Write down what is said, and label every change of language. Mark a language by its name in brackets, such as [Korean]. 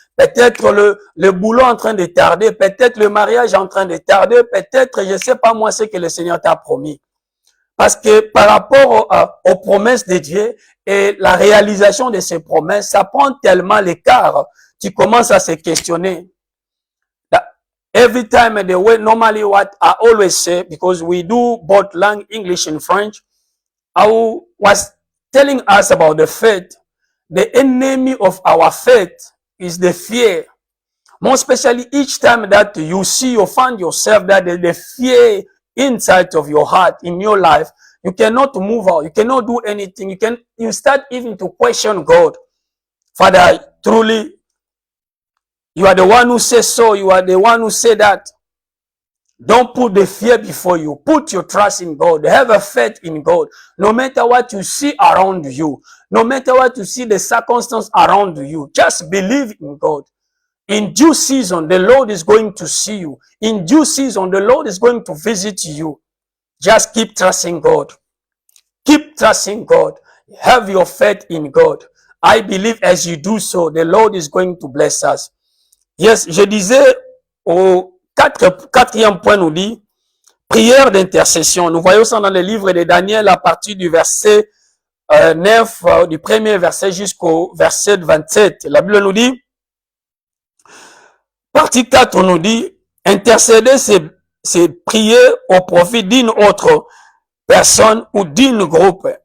[French] Peut-être le boulot en train de tarder, peut-être le mariage en train de tarder, peut-être, je sais pas moi, ce que le Seigneur t'a promis. Parce que par rapport aux promesses de Dieu et la réalisation de ces promesses, ça prend tellement l'écart, tu commences à se questionner. [English] Every time the way, normally what I always say, because we do both language, English and French, I was telling us about the faith. The enemy of our faith is the fear. More especially each time that you find yourself that the fear inside of your heart, in your life, you cannot move out, you cannot do anything. You start even to question God. Father, truly, you are the one who says so, you are the one who said that. Don't put the fear before you. Put your trust in God. Have a faith in God. No matter what you see around you, no matter what you see the circumstance around you, just believe in God. In due season, the Lord is going to see you. In due season, the Lord is going to visit you. Just keep trusting God. Keep trusting God. Have your faith in God. I believe as you do so, the Lord is going to bless us. [French] Yes, je disais au quatrième point nous dit prière d'intercession. Nous voyons ça dans le livre de Daniel à partir du verset 9, du premier verset jusqu'au verset 27. La Bible nous dit, partie 4 nous dit, intercéder c'est prier au profit d'une autre personne ou d'un groupe.